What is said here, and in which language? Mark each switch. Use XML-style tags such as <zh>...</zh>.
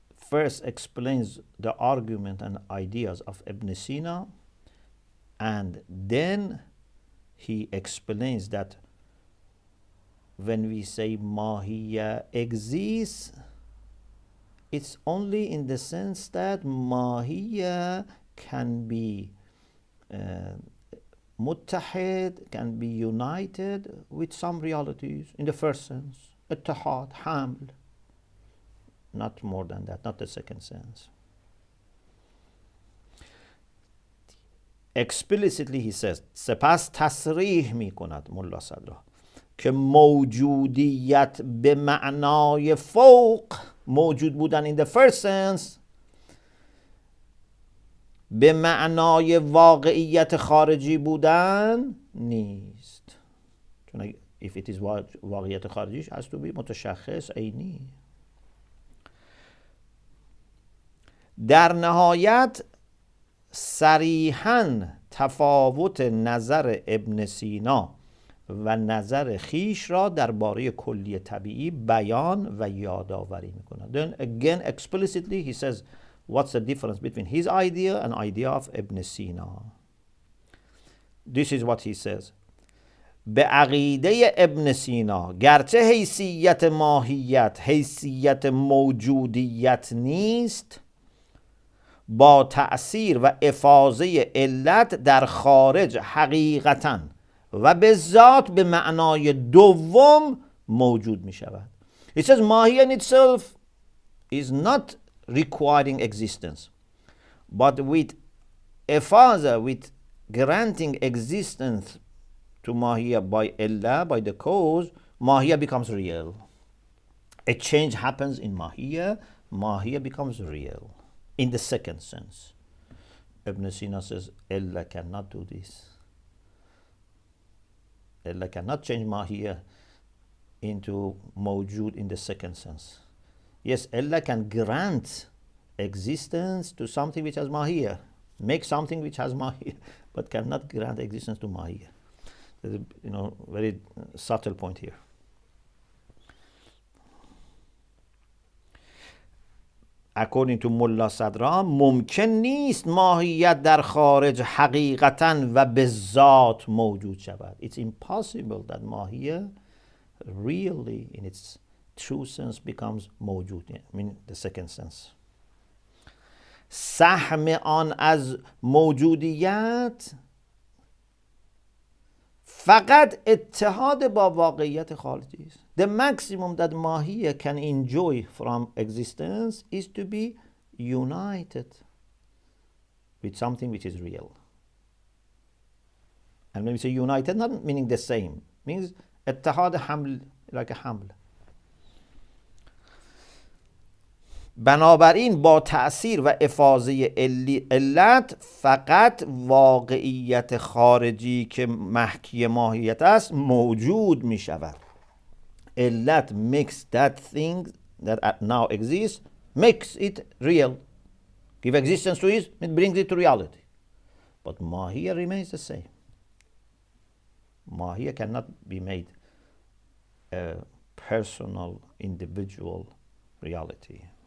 <en>first explains the argument and ideas of Ibn Sina, and then he explains that when we say Mahiyya exists, it's only in the sense that Mahiyya can be متحد can be united with some realities in the first sense.</en> <fa>اتحاد, حمل.</fa> <en>Not more than that, not the second sense.</en> <fa>Explicitly he says, سپس تصریح می کند ملا صدرا که موجودیت به معنای فوق, موجود بودن</fa> <en>in the first sense,</en> <fa>به معنای واقعیت خارجی بودن نیست.</fa> <en>چون if it is واقعیت خارجیش has to be متشخص, عینی.</en> <fa>در نهایت صریحاً تفاوت نظر ابن سینا و نظر خیش را درباره کلی طبیعی بیان و یادآوری می‌کند.</fa> <en>Then again explicitly he says what's the difference between his idea and idea of Ibn Sina. This is what he says.</en> <fa>به عقیده ابن سینا گرچه حیثیت ماهیت حیثیت موجودیت نیست، با تأثیر و افاضه علت در خارج حقیقتاً و به ذات به معنای دوم موجود می شود.</fa> <en>It says ماهیه in itself is not requiring existence, but with افاضه, with granting existence to ماهیه by Allah, by the cause, ماهیه becomes real. A change happens in ماهیه becomes real. In the second sense, Ibn Sina says, Allah cannot do this. Allah cannot change Mahiyya into Mawjood in the second sense. Yes, Allah can grant existence to something which has Mahiyya, make something which has Mahiyya, but cannot grant existence to Mahiyya. There's a very subtle point here. According to Mulla Sadra,</en> <fa>ممکن نیست ماهیت در خارج حقیقتاً و به ذات موجود شود.</fa> <en>It's impossible that ماهیت really in its true sense becomes موجود. I mean the second sense.</en> <fa>سهم آن از موجودیت فقط اتحاد با واقعیت خارجی است.</fa> <en>The maximum that Mahiyya can enjoy from existence is to be united with something which is real. And when we say united, not meaning the same, means اتحاد حمل, like a حمل.</en> <fa>بنابراین با تأثیر و افاضه علت فقط واقعیت خارجی که محکی ماهیت است موجود می شود.</fa> <en>علت makes that thing that now exists, makes it real. Give existence to it, it brings it to reality. But Mahiyya remains the same. Mahiyya cannot be made a personal, individual reality.</en>